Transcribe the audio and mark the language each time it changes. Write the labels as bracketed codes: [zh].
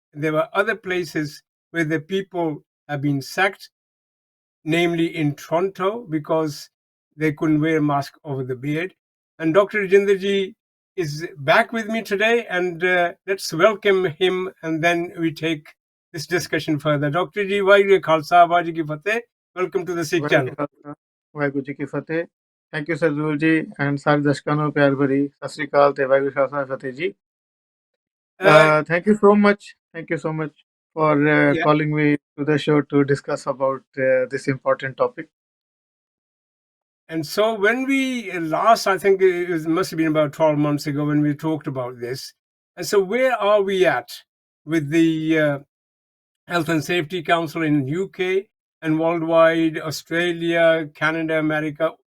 [en] There were other places where the people have been sacked, namely in Toronto, because they couldn't wear a mask over the beard. And Dr. Rajinder ji is back with me today, and let's welcome him, and then we take this discussion further. Dr. ji, Vaheguru Khalsa, Vaheguru Ki Fateh. Welcome to the Sikh channel. [pa] Waheguru ji Ki Fateh. [en] thank you [pa] Sardool ਜੀ and ਸਾਰੇ ਦਰਸ਼ਕਾਂ ਨੂੰ ਪਿਆਰ ਭਰੀ ਸਤਿ ਸ੍ਰੀ ਅਕਾਲ ਤੇ ਵਾਹਿਗੁਰੂ ਖਾਲਸਾ ਫਤਿਹ ਜੀ। [en] Thank you so much for calling me to the show to discuss about this important topic. And so when we last, I think it must have been about 12 months ago when we talked about this. And so where are we at with the Health and Safety Council in UK and worldwide, Australia, Canada, America?